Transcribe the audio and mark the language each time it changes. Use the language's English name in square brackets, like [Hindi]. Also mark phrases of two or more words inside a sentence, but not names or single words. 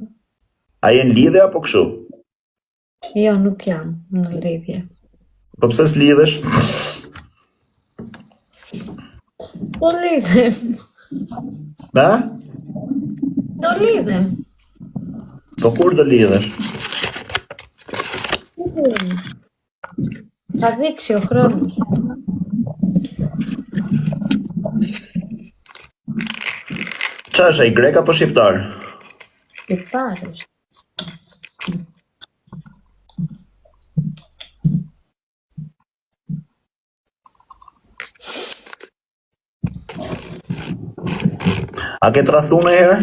[Albanian] A jenë lidhe apo këshu? Jo, nuk jam në lidhje. Po pse s'lidhesh? Do lidhem. Ha? Do lidhem. Po kur do lidhesh? [Greek] Θα δείξει ο χρόνος. [Albanian] Qa është, ai grek apo shqiptar? Shqiptarës. A ke tradhu në herë?